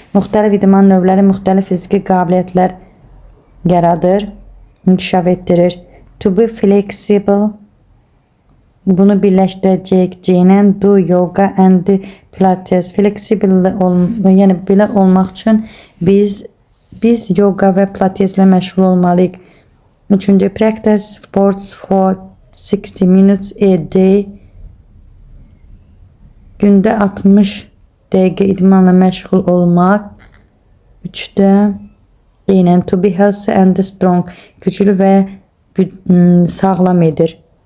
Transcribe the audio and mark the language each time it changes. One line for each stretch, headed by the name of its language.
Azerbaijani: Müxtəlif idman növləri müxtəlif fiziki qabiliyyətlər yaradır, inkişaf etdirir.
English: To be flexible,
Azerbaijani: bunu birləşdirəcəyik
English: do yoga and pilates.
Azerbaijani: Flexible yəni belə olmaq üçün biz yoga və pilateslə məşğul olmalıyıq. Üçüncü,
English: practice sports for 60 minutes a day.
Azerbaijani: Gündə 60 dəqiqə idmanla məşğul olmaq. Üçdə, eynən
English: to be healthy and strong,
Azerbaijani: güclü və sağlam edir.